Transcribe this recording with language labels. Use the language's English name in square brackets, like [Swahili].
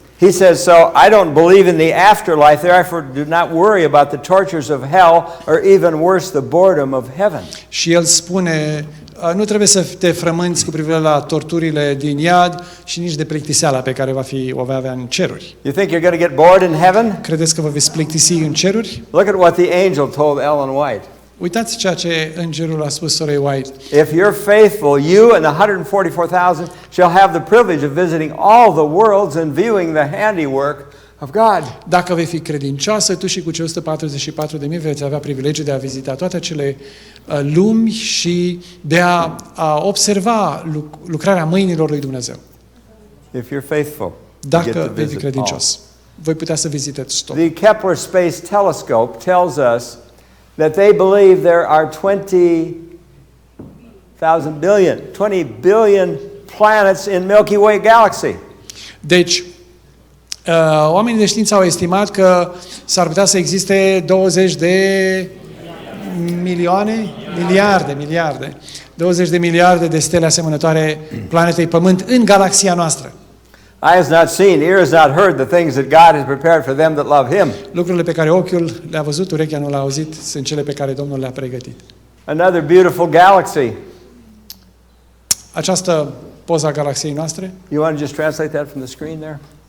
[English] He says, so I don't believe in the afterlife, therefore do not worry about the tortures of hell or even worse, the boredom of heaven. [Romanian] Și el spune, nu trebuie să te frămânți cu privire la torturile din iad și nici de plictiseala pe care o va avea în ceruri. [English] You think you're going to get bored in heaven? [Romanian] Credeți că vă veți plictisi în ceruri? [English] Look at what the angel told Ellen White. [Romanian] Uitați ceea ce îngerul a spus sorei White. [English] If you're faithful, you and the 144,000 shall have the privilege of visiting all the worlds and viewing the handiwork of God. [Romanian] Dacă vei fi credincioasă, tu și cu cei 144.000 veți avea privilegiul de a vizita toate acele lumi și de a observa lucrarea mâinilor lui Dumnezeu. [English] If you're faithful, [Romanian] dacă vei fi credincios, voi putea să vizitezi tot. [English] The Kepler Space Telescope tells us that they believe there are 20 billion planets in Milky Way galaxy. [Romanian] Deci, oamenii de știință au estimat că s-ar putea să existe 20 de miliarde, 20 de miliarde de stele asemănătoare planetei Pământ în galaxia noastră. [English] Eye has not seen, ear has not heard the things that God has prepared for them that love Him. [Romanian] Lucrurile pe care ochiul le-a văzut, urechea nu le-a auzit, sunt cele pe care Domnul le-a pregătit. [English] Another beautiful galaxy. [Romanian] Această poză a galaxiei noastre. [English] You want to just translate that from the screen there?